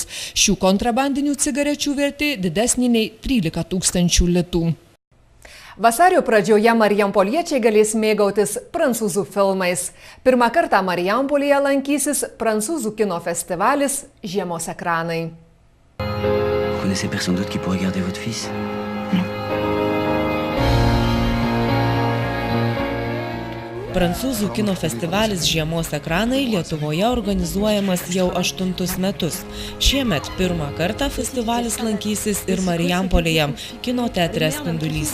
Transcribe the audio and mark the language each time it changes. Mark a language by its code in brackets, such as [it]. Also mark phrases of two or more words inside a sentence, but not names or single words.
[lt] Šių kontrabandinių cigarečių vertė didesnė nei 13 000 litų. Vasario pradžioje marijampoliečiai galės mėgautis prancūzų filmais. Pirmą kartą Marijampolėje lankysis prancūzų kino festivalis Žiemos ekranai. [fr] Vous connaissez personne d'autre qui pourrait garder votre fils? [lt] Prancūzų kino festivalis Žiemos ekranai Lietuvoje organizuojamas jau 8 metus. Šiemet pirmą kartą festivalis lankysis ir Marijampolėje, kino teatre Spindulys.